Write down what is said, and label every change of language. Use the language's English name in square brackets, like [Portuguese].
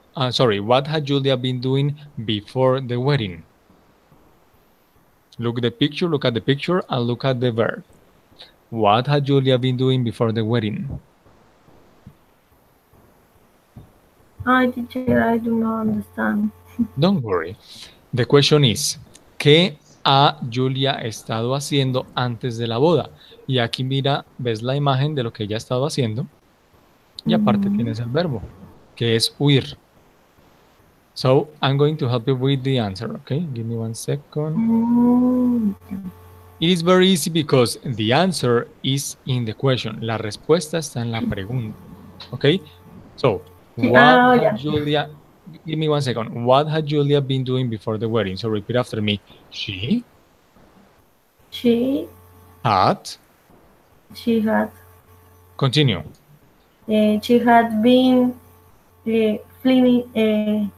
[English] Sorry, what had Julia been doing before the wedding? Look the picture. Look at the picture, and look at the verb. What had Julia been doing before the wedding? Hi, teacher, I do not understand. Don't worry. The question is, [Spanish] ¿qué ha Julia estado haciendo antes de la boda? Y aquí mira, ves la imagen de lo que ella ha estado haciendo y aparte tienes el verbo, que es huir. [English] So, I'm going to help you with the answer, okay? Give me 1 second. It is very easy because the answer is in the question. [Spanish] La respuesta está en la pregunta, okay? [English] So, what had Julia... Give me 1 second. What had Julia been doing before the wedding? So repeat after me. She had. She had. Continue. She had been fleeing.